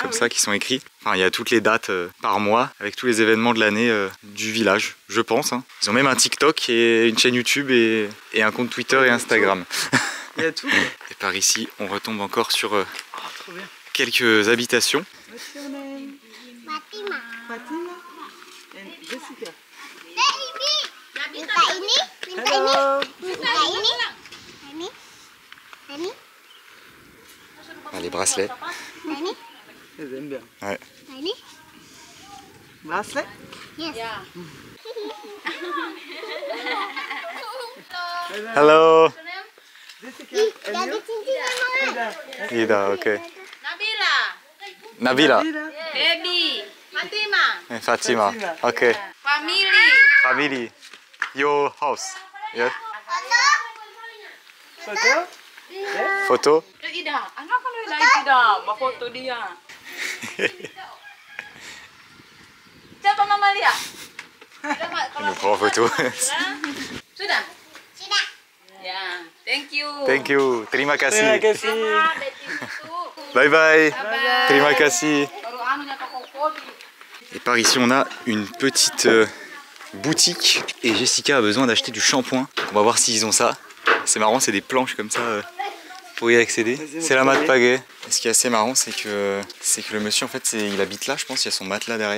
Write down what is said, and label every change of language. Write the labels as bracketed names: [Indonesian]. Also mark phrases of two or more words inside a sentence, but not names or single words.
[French] oui. ça qui sont écrits. Enfin, il y a toutes les dates par mois avec tous les événements de l'année du village, je pense. Hein. Ils ont même un TikTok et une chaîne YouTube et un compte Twitter et Instagram. Il y a tout. Et par ici, on retombe encore sur Oh, trop bien. quelques habitations. [English] What's your name? Fatima. Fatima and Jessica. [Indonesian] Minta ini, minta [English] Hello. [Indonesian] ini, minta ini. Ini, [French] Ah, les bracelets. [Indonesian] ini, [French] Ils aiment bien. Ouais. [Indonesian] ini. [English] Bracelet? Yes. Hello. Jessica. Ih, And [Indonesian] jadi [English] you? [Indonesian] cincin emang. Ida. Ida, ok. Nabila. Nabila. Nabila. [English] Baby. Fatima. [French] Et Fatima. Fatima. Ok. [English] Family. Family. Your house. Yeah. Photo? Photo. [Indonesian] Ida, anak kan lagi tidak, mau foto dia. Siapa Mama Lia? Il nous prend en photo. Sudah? Sudah. Ya, [English] thank you. Thank you. [Indonesian] Terima Terima kasih. kasih. Ah, Betty itu. [English] Bye bye. Bye. [Indonesian] Terima kasih. Baru anunya ke Koko. [French] Et par ici, on a une petite boutique. Et Jessica a besoin d'acheter du shampoing. On va voir s'ils ont ça. C'est marrant, c'est des planches comme ça pour y accéder. Vas-y, C'est la montre-moi. mat pagaie. Et ce qui est assez marrant, c'est que le monsieur, en fait, il habite là, je pense. Il y a son matelas derrière.